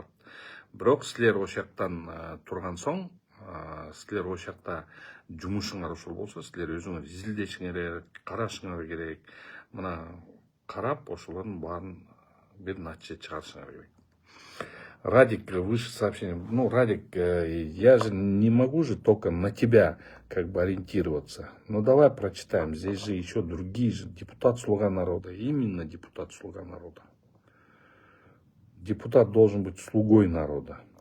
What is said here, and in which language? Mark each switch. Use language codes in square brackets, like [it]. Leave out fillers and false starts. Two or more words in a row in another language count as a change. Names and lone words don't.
[ky] Бирок силер ошол жактан турган соң, силер ошол жакта жумушуңар ошол болсо, силер өзүңөр изилдешиңер керек, карашыңар керек. Мына карап, ошолордун баарын бир натыйжа чыгарышыңар керек. [ru] Радик, выше сообщение. Ну, Радик, я же не могу же только на тебя как бы ориентироваться. Ну, давай прочитаем. Здесь же еще другие же. Депутат Слуга народа. Именно депутат Слуга народа. Депутат должен быть слугой народа.